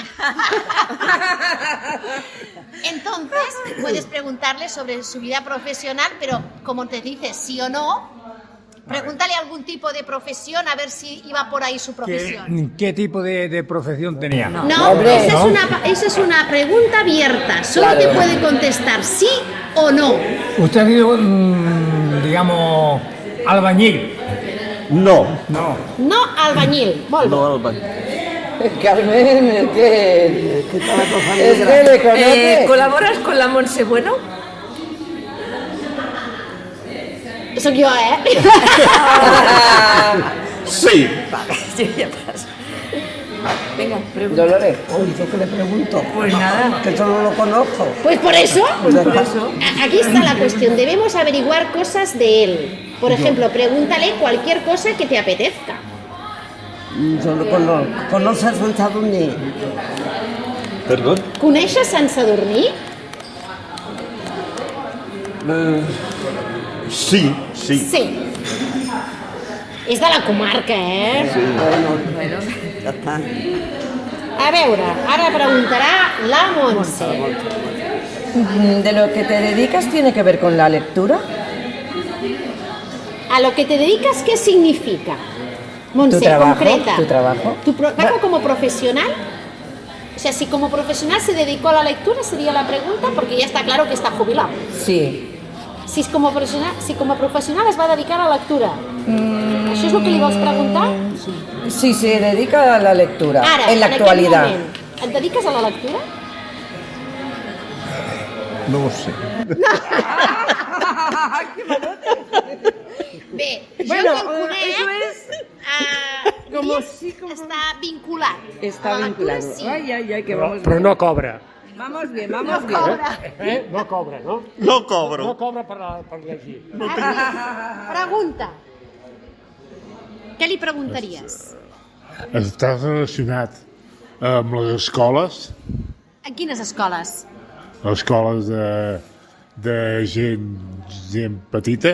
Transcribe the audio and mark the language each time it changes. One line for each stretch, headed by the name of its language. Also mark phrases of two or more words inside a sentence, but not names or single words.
Spanish: Entonces, puedes preguntarle sobre su vida profesional, pero como te dice sí o no, pregúntale algún tipo de profesión a ver si iba por ahí su profesión. ¿Qué tipo de profesión tenía? No, esa es una pregunta abierta. Solo te puede contestar sí o no. ¿Usted ha sido, digamos, albañil? No. No albañil.
Catalan: Molt bé. No, Albany.
Spanish: Carmen, ¿qué? Está la cosa ¿Es que le conoces? ¿Colaboras con la Montse Bueno?
Catalan: Soc jo, Sí.
Spanish: Sí, ya pasa. Venga, pregunta. Dolores, uy, ¿yo qué le pregunto? Pues nada. Que solo lo conozco. Pues por eso, Por eso. aquí está la cuestión. Debemos averiguar cosas de él. Por ejemplo, pregúntale cualquier cosa que te apetezca. Yo lo conozco. ¿Conoces a Sant Sadurní?
Catalan: Perdó? Coneixes Sant Sadurní? Sí. Sí. És de la comarca,
Spanish: Bueno, ya está.
Catalan: A veure, ara preguntarà la Montse.
Spanish: ¿De lo que te dedicas tiene que ver con la lectura? A lo que te dedicas, ¿qué significa? Montse, ¿Tu trabajo? concreta. ¿Tu trabajo? ¿Tu trabajo como profesional? O sea, si como profesional se dedicó a la lectura, sería la pregunta, porque ya está claro que está jubilado. Sí.
Catalan: Si como professional es va dedicar a la lectura. Això és el que li vols preguntar?
Spanish: Sí, se dedica a la lectura.
Catalan: Ara,
Spanish: en la
Catalan: aquest
Spanish: actualidad.
Catalan: moment, et dediques a la lectura? No ho sé. Bé,
Spanish: Bueno,
Catalan: jo que el conec,
Spanish: eso es como sí, como...
Catalan: està vinculat.
Spanish: Está
Catalan: A la lectura,
Spanish: vinculado.
Catalan: sí.
Spanish: Ay, que vamos
Catalan: Però
Spanish: bien.
Catalan: no cobra.
Spanish: Vamos bien,
Catalan: No
Spanish: vamos bien.
Catalan: cobra. No cobra, no? No cobro. No cobra per llegir. Pregunta. Què li preguntaries? Està relacionat amb les escoles? En quines escoles? Escoles de gent petita?